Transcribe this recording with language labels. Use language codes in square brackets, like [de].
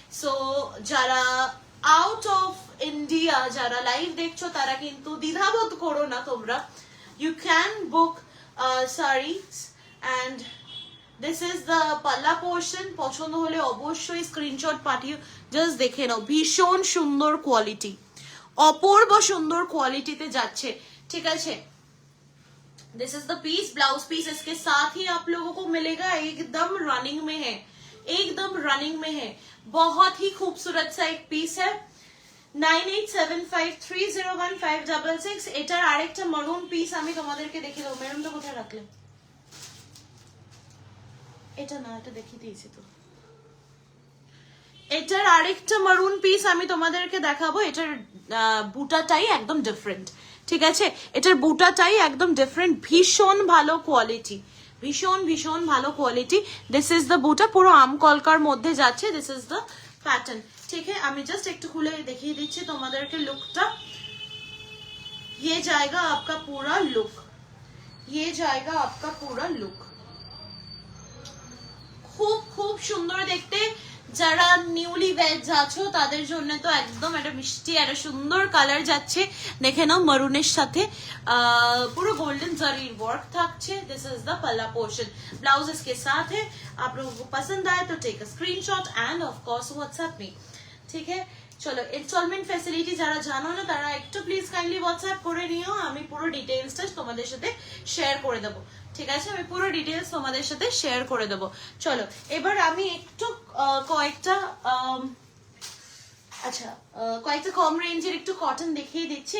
[bn] So যারা out of India যারা live দেখছো তারা কিন্তু দ্বিধাবোধ করো না, তোমরা you can book [en] sarees and this is the palla portion. [bn] পছন্দ হলে অবশ্যই স্ক্রিনশট পাঠিও। জাস্ট দেখে নাও, ভীষণ সুন্দর কোয়ালিটি, অপূর্ব সুন্দর কোয়ালিটিতে যাচ্ছে, ঠিক আছে। [en] This is the piece. [hi] Blouse piece इसके साथ ही आप लोगों को मिलेगा, एकदम रनिंग में है, एकदम रनिंग में है। बहुत ही खूबसूरत सा एक पीस है। 9875301566। [bn] এটার আরেকটা মারুন পিস আমি তোমাদেরকে দেখিয়ে দেবো। মেরুনটা কোথায় রাখলে? এটা না, এটা দেখিয়ে দিয়েছি তো। এটার আরেকটা মারুন পিস আমি তোমাদেরকে দেখাবো। এটার বুটাটাই একদম ডিফারেন্ট, ঠিক আছে। এটার বুটাটাই একদম ডিফারেন্ট, ভীষণ ভালো কোয়ালিটি, ভীষণ ভীষণ ভালো কোয়ালিটি। দিস ইজ দ্য বুটা, পুরো আম কলকার মধ্যে যাচ্ছে। দিস ইজ দ্য প্যাটার্ন, ठीक है। আমি জাস্ট একটু খুলে দেখিয়ে দিচ্ছি তোমাদেরকে লুকটা। [hi] ये जाएगा आपका पूरा लुक, ये जाएगा आपका पूरा लुक। [bn] খুব খুব সুন্দর দেখতে, যারা নিউলি ভেজ আছো তাদের জন্য তো একদম একটা মিষ্টি একটা সুন্দর কালার যাচ্ছে। দেখে নাও মারুনের সাথে পুরো गोल्डन जरी वर्क থাকছে। [en] this is the palla portion, [hi] ब्लाउज इसके साथ है। आप लोगों को पसंद आए तो [en] take a screenshot and of course WhatsApp me, [hi] ठीक है। [bn] চলো ইনস্টলমেন্ট ফ্যাসিলিটি যারা জানো না তারা একটু প্লিজ কাইন্ডলি হোয়াটসঅ্যাপ করে নিও, আমি পুরো ডিটেইলসটা তোমাদের সাথে শেয়ার করে দেবো, ঠিক আছে। আমি পুরো ডিটেইলস তোমাদের সাথে শেয়ার করে দেবো। চলো এবার আমি একটু কয়েকটা আচ্ছা কয়েকটা কম রেঞ্জের একটু কটন দেখিয়ে দিচ্ছি।